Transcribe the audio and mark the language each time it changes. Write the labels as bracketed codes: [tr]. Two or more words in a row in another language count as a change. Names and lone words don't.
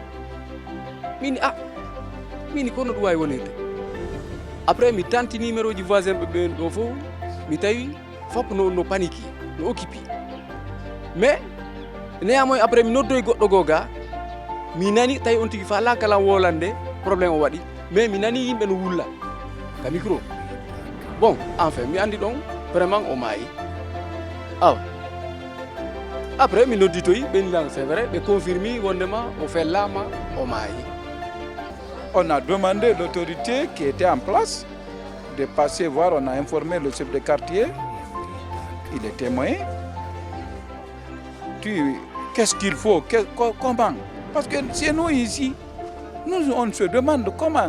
[ff] mini kono ɗum wawi wonirde après mi tanti numéro ji voisin ɓe ɓen ɗo fof mi tawi fop no panique no occupé mais neyamoy après mi noddoy goɗɗo goo ga mi nani tawi on tigi fa ala kala wolande probléme o waɗi mais mi nani yimɓe no wulla ka micro bon enfin mi andi ɗon vraiment o maayi awa après mi nodditoyi ɓenilan [fr] c'est vrai [ff] ɓe confirmi wondema o fellama o maayi. [fr] On a demandé l'autorité qui était en place de passer voir, on a informé le chef de quartier, il est témoin. Qu'est-ce qu'il faut, comment? Parce que chez nous ici, on se demande comment.